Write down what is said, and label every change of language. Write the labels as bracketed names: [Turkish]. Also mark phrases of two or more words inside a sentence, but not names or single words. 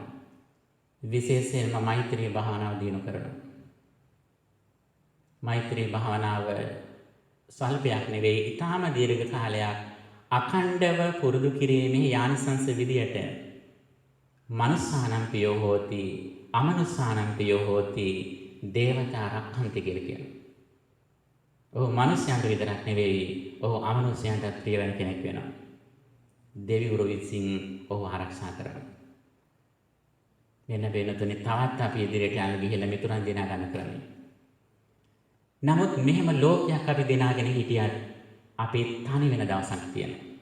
[Sinhala] විශේෂයෙන්ම මෛත්‍රී භාවනාව දිනු කරනවා. මෛත්‍රී භාවනාව ස්වල්පයක් නෙවෙයි, ඊටාම දීර්ඝ කාලයක් අඛණ්ඩව පුරුදු කිරීමේ යානිසංස විදියට [Pali] මනුස්සානම් පියෝ හෝති අමනුස්සානම් පියෝ හෝති දේවතා රක්ඛන්ති [Sinhala] කියලා කියනවා. ඔහු මනුස්සයන්ට විතරක් නෙවෙයි, ඔහු අමනුස්සයන්ටත් ප්‍රිය වෙන කෙනෙක් වෙනවා. දෙවිවරු විසින් ඔහු ආරක්ෂා කරනවා. මෙන්න වෙනතුනි තවත් අපි ඉදිරියට යන්න ගිහිල්ලා මිතුරන් දිනා ගන්න ක්‍රමය. නමුත් මෙහෙම ලෝකයක් අපි දිනාගෙන හිටියත් අපි තනි වෙන දවසක් තියෙනවා.